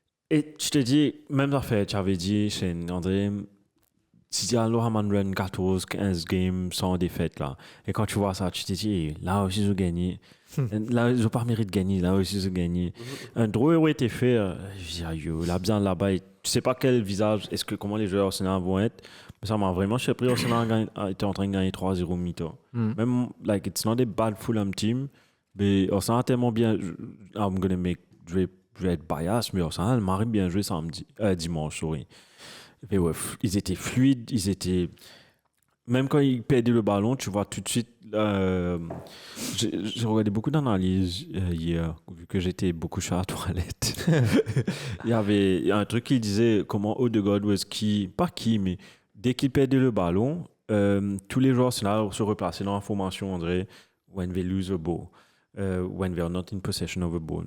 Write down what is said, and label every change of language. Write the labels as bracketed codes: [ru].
[fr] Et je te dis, même affaire, tu avais dit chez André, tu dis, alors, on run 14, 15 games sans défaite là. Et quand tu vois ça, tu te dis, là aussi, ils ont gagné. Là, ils n'ont pas mérité de gagner. Là aussi, ils ont gagné. Un draw aurait été fait. Je dis, yo, là, bien là-bas, tu sais pas quel visage, comment les joueurs Arsenal vont être. Mais ça m'a vraiment surpris. Arsenal était en train de gagner 3-0 mi-temps. Même, [en] it's not a bad Fulham team. [fr] Mais Arsenal a tellement bien. Je vais être bias, mais Arsenal m'a bien joué dimanche, sorry. Mais ouais, ils étaient fluides, même quand ils perdaient le ballon, tu vois tout de suite j'ai regardé beaucoup d'analyses hier, vu que j'étais beaucoup sur la toilette. Il y avait un truc qui disait comment Odegaard [en] was key, [fr] pas key, mais dès qu'il perdait le ballon, tous les joueurs se replaçaient dans la formation, on dirait, [en] when they lose a ball. When they are not in possession of a ball.